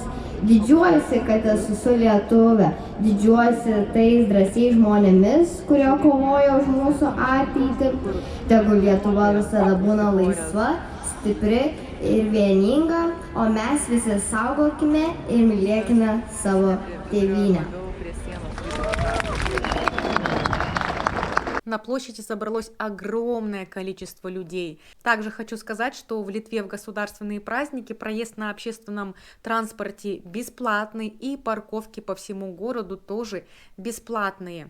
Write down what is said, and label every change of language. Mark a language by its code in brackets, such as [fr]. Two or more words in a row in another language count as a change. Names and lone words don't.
[lt] Didžiuojuosi, kad esu su Lietuve. Didžiuojuosi tais drąsiais žmonėmis, kurie kovoja už mūsų ateitį. Tegul Lietuva visada būna laisva, stipri ir vieninga, o mes visi saugokime ir mylėkime savo tėvynę. [ru] На площади собралось огромное количество людей. Также хочу сказать, что в Литве в государственные праздники проезд на общественном транспорте бесплатный и парковки по всему городу тоже бесплатные.